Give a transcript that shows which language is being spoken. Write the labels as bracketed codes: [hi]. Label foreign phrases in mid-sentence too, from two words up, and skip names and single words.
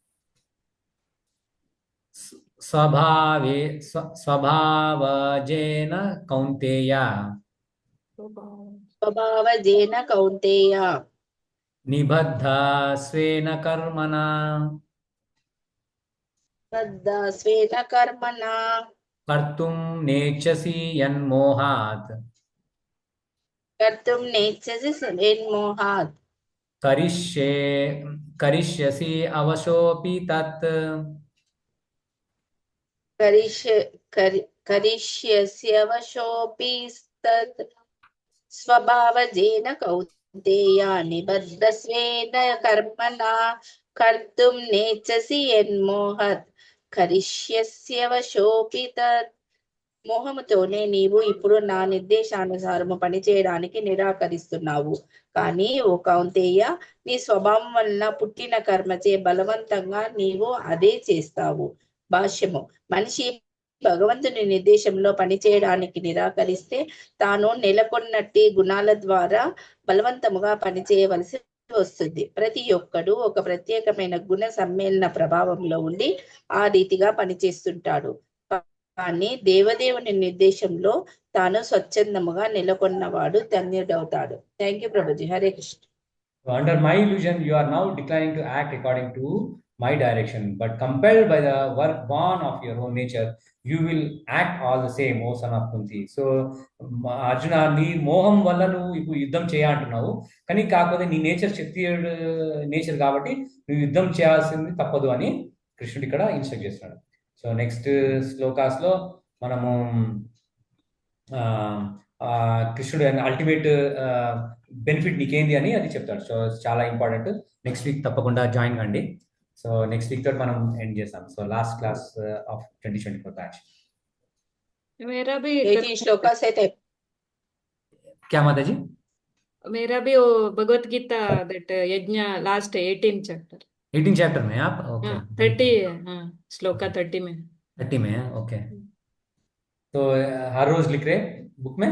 [sa] స్వభావజేన కౌంతేయ నిబద్ధ స్వేన కర్మణా కర్తుం నేచ్చసి యన్మోహాత్ कर्तुं नेच्छसि यन्मोहात् करिष्यसि अवशोऽपि तत् करिष्यस्यवशोऽपि तत् स्वभावजेन कौन्तेय निबद्धस्वेन कर्मणा कर्तुं नेच्छसि यन्मोहात् కరిష్యస్యవశోపి తత్ మోహముతోనే నీవు ఇప్పుడు నా నిర్దేశానుసారము పనిచేయడానికి నిరాకరిస్తున్నావు. [te] కానీ ఓ కౌంతేయ, నీ స్వభావం వలన పుట్టిన కర్మచే బలవంతంగా నీవు అదే చేస్తావు. భాష్యము: మనిషి భగవంతుని నిర్దేశంలో పనిచేయడానికి నిరాకరిస్తే తాను నెలకొన్నట్టి గుణాల ద్వారా బలవంతముగా పనిచేయవలసి వస్తుంది. ప్రతి ఒక్కడు ఒక ప్రత్యేకమైన గుణ సమ్మేళన ప్రభావంలో ఉండి ఆ రీతిగా పనిచేస్తుంటాడు. కానీ దేవదేవుని నిర్దేశంలో తాను స్వచ్ఛందముగా నెలకొన్నవాడు ధన్యుడవుతాడు. [en] thank you [te] ప్రభుజీ. హరే కృష్ణ. [en] Under my illusion, you are now declining to act according to my direction, but compelled by the work born of your own nature, you will act all the same, O son of Kunti. So, Arjuna, [te] నీ మోహం వల్ల నువ్వు ఇప్పుడు యుద్ధం చేయాలంటున్నావు, కానీ కాకపోతే నీ నేచర్ క్షత్రియుడు నేచర్ కాబట్టి నువ్వు యుద్ధం చేయాల్సింది తప్పదు అని కృష్ణుడు ఇక్కడ ఇన్స్ట్రక్ట్ చేస్తున్నాడు. [en] so next [te] శ్లోకాస్లో మనము కృష్ణుడు [en] ultimate benefit [te] నీకేంది అని అది చెప్తాడు. సో చాలా ఇంపార్టెంట్. [en] next week [te] తప్పకుండా జాయిన్ కండి. [en] so next week [te] తోటి మనం ఎండ్ చేస్తాం. [en] So last class of 2024 batch. [hi] मेरा भी 18 श्लोका से थे. क्या माता जी? मेरा भी वो भगवत गीता दैट यज्ञ [en] last 18 chapter [hi] 18 चैप्टर में आप? ओके. 30 है. हाँ, श्लोका 30 में. 30 में है. ओके. तो हर रोज लिख रहे बुक में?